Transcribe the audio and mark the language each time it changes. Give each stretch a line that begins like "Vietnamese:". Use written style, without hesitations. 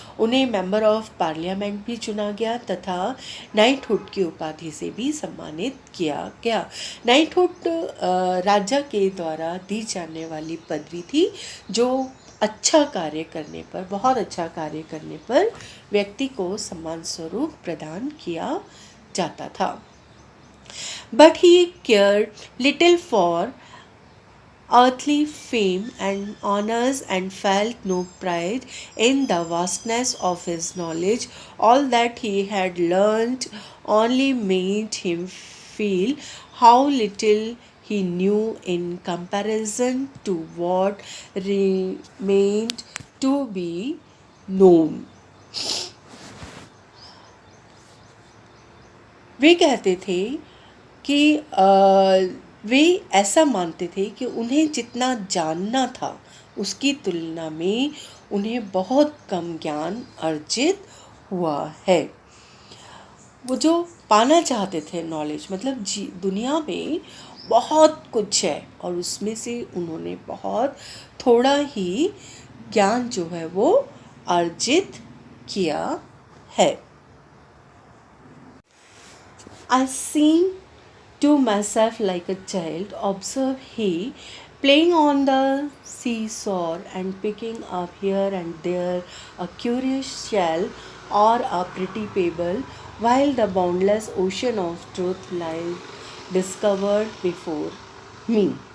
Hindi: उन्हें member of parliament भी चुना गया तथा नाइटहुड की उपाधि से भी सम्मानित किया गया। नाइटहुड राजा के द्वारा दी जाने वाली पदवी थी जो अच्छा कार्य करने पर, बहुत अच्छा कार्य करने पर व्यक्ति को सम्मान स्वरूप प्रदान किया जाता था।
English: But he cared little for earthly fame and honors and felt no pride in the vastness of his knowledge. All that he had learnt only made him feel how little he knew in comparison to what remained to be known.
Hindi: वे कहते थे कि वे ऐसा मानते थे कि उन्हें जितना जानना था उसकी तुलना में उन्हें बहुत कम ज्ञान अर्जित हुआ है। वो जो पाना चाहते थे नॉलेज, मतलब दुनिया में बहुत कुछ है और उसमें से उन्होंने बहुत थोड़ा ही ज्ञान जो है वो अर्जित किया है।
English: I seemed to myself like a child, observed he, playing on the seesaw and picking up here and there a curious shell or a pretty pebble, while the boundless ocean of truth lay discovered before me.